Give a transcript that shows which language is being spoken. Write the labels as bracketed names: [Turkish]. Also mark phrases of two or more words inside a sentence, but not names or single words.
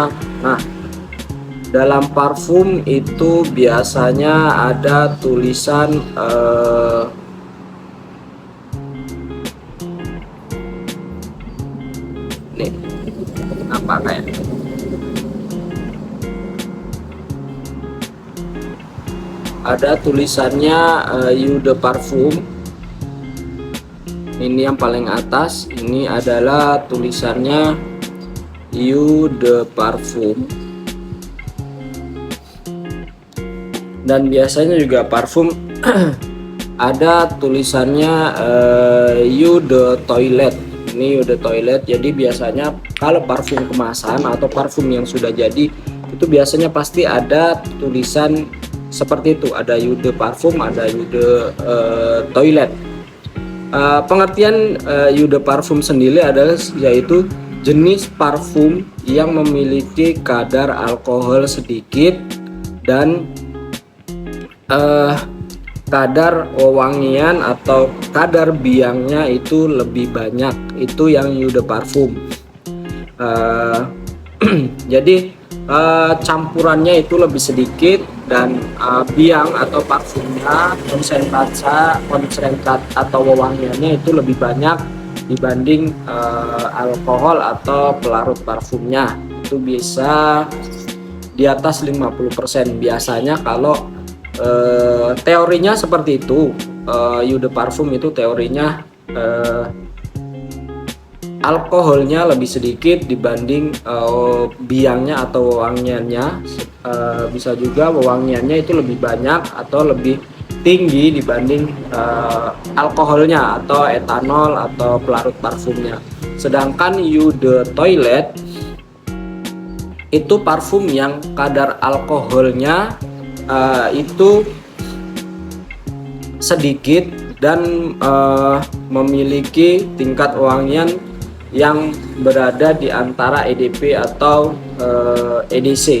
[Indonesian] Dalam parfum itu biasanya ada tulisan nih, apa kayak ada tulisannya [French] eau de parfum. [Indonesian] Ini yang paling atas, ini adalah tulisannya [French] eau de parfum. [Indonesian] Dan biasanya juga parfum ada tulisannya [French] eau de toilet. Ini eau de toilet. [Indonesian] Jadi biasanya kalau parfum kemasan atau parfum yang sudah jadi itu biasanya pasti ada tulisan seperti itu. Ada [French] eau de parfum, ada eau de toilet. [Indonesian] Pengertian [French] eau de parfum [Indonesian] sendiri adalah yaitu jenis parfum yang memiliki kadar alkohol sedikit dan kadar wewangian atau kadar biangnya itu lebih banyak. Itu yang [French] eau de parfum. [Indonesian] Jadi campurannya itu lebih sedikit, dan biang atau parfumnya, konsentrat atau wewangiannya itu lebih banyak dibanding alkohol atau pelarut parfumnya. Itu bisa di atas 50% biasanya. Kalau teorinya seperti itu, [French] eau de parfum [Indonesian] itu teorinya alkoholnya lebih sedikit dibanding biangnya atau wewangiannya. Bisa juga wewangiannya itu lebih banyak atau lebih tinggi dibanding alkoholnya atau etanol atau pelarut parfumnya. Sedangkan [French] eau de toilet [Indonesian] itu parfum yang kadar alkoholnya itu sedikit dan memiliki tingkat wangian yang berada di antara EDP atau EDC.